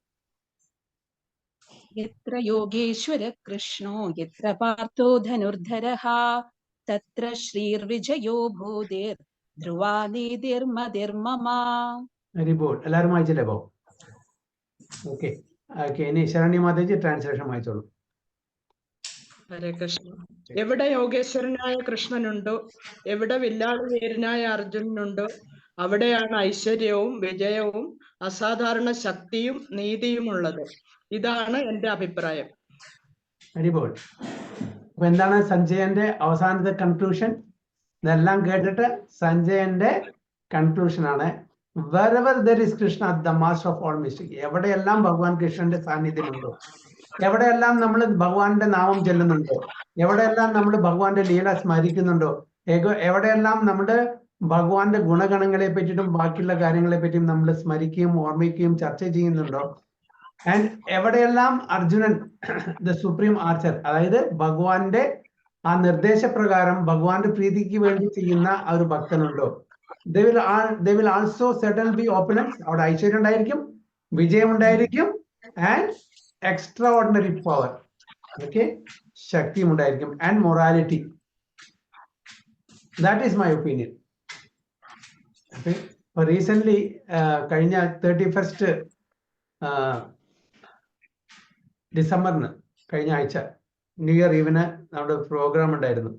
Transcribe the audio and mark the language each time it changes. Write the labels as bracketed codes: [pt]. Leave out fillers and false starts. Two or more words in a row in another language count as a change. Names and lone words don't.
[sa] यत्र योगेश्वर कृष्णो यत्र पार्थो धनुर्धरः तत्र श्रीर्विजयो भूतिर् ध्रुवा नीतिर्मतिर्मम. [en] very good. [ml] എല്ലാവരും വായിച്ചില്ലേ? അപ്പോ ഓക്കെ. ഇനി ശരണ്യ മാതാജി ട്രാൻസ്ലേഷൻ വായിച്ചോളൂ. ഹരേ കൃഷ്ണ. എവിടെ യോഗേശ്വരനായ കൃഷ്ണനുണ്ടോ, എവിടെ വില്ലാളിവീരനായ അർജുനനുണ്ടോ, അവിടെയാണ് ഐശ്വര്യവും വിജയവും അസാധാരണ ശക്തിയും നീതിയും ഉള്ളത്. ഇതാണ് എന്റെ അഭിപ്രായം. അടിപൊൾ. അപ്പൊ എന്താണ് സഞ്ജയന്റെ അവസാനത്തെ കൺക്ലൂഷൻ? ഇതെല്ലാം കേട്ടിട്ട് സഞ്ജയന്റെ കൺക്ലൂഷൻ ആണ്, [en] wherever there is Krishna, the master of all mystery. [ml] എവിടെയെല്ലാം ഭഗവാൻ കൃഷ്ണന്റെ സാന്നിധ്യമുണ്ടോ, എവിടെയെല്ലാം നമ്മൾ ഭഗവാന്റെ നാമം ചെല്ലുന്നുണ്ടോ, എവിടെയെല്ലാം നമ്മൾ ഭഗവാന്റെ ലീല സ്മരിക്കുന്നുണ്ടോ, എവിടെയെല്ലാം നമ്മുടെ ഭഗവാന്റെ ഗുണഗണങ്ങളെ പറ്റിയിട്ടും ബാക്കിയുള്ള കാര്യങ്ങളെ പറ്റിയും നമ്മൾ സ്മരിക്കുകയും ഓർമ്മിക്കുകയും ചർച്ച ചെയ്യുന്നുണ്ടോ, ആൻഡ് എവിടെയെല്ലാം അർജുനൻ [en] the supreme archer, [ml] അതായത് ഭഗവാന്റെ ആ നിർദ്ദേശപ്രകാരം ഭഗവാന്റെ പ്രീതിക്ക് വേണ്ടി ചെയ്യുന്ന ആ ഒരു ഭക്തനുണ്ടോ, [en] they will also certainly be opulence. [ml] അവിടെ ഐശ്വര്യം ഉണ്ടായിരിക്കും, വിജയം ഉണ്ടായിരിക്കും, [en] and extra ordinary power, okay, [ml] ശക്തിയും ഉണ്ടായിരിക്കും, [en] and morality. That is my opinion. Okay. [ml] അപ്പൊ റീസെന്റ് കഴിഞ്ഞ 31st ഡിസംബറിന്, കഴിഞ്ഞ ആഴ്ച ന്യൂ ഇയർ ഈവിന് നമ്മുടെ പ്രോഗ്രാം ഉണ്ടായിരുന്നു.